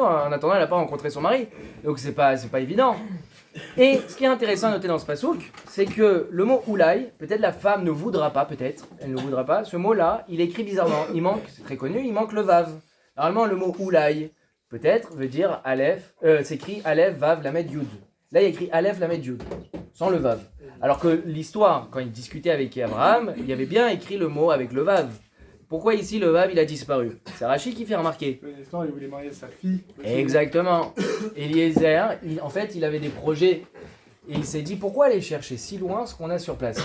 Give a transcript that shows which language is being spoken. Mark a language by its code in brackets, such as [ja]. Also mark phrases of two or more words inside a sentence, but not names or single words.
[fr] En attendant, elle n'a pas rencontré son mari, donc c'est pas évident. Et ce qui est intéressant à noter dans ce pasouk, c'est que le mot oulai, peut-être la femme ne voudra pas, elle ne voudra pas, ce mot-là, il est écrit bizarrement, il manque, c'est très connu, il manque le vav. Normalement, le mot oulai, peut-être, veut dire aleph, s'écrit aleph, vav, lamed, yud. Là, il y a écrit aleph, lamed, yud, sans le vav. Alors que l'histoire, quand il discutait avec Abraham, il y avait bien écrit le mot avec le vav. Pourquoi ici le vav il a disparu? C'est Rachid qui fait remarquer. L'histoire, il voulait marier sa fille. Exactement. Eliezer, en fait, il avait des projets. Et il s'est dit, pourquoi aller chercher si loin ce qu'on a sur place?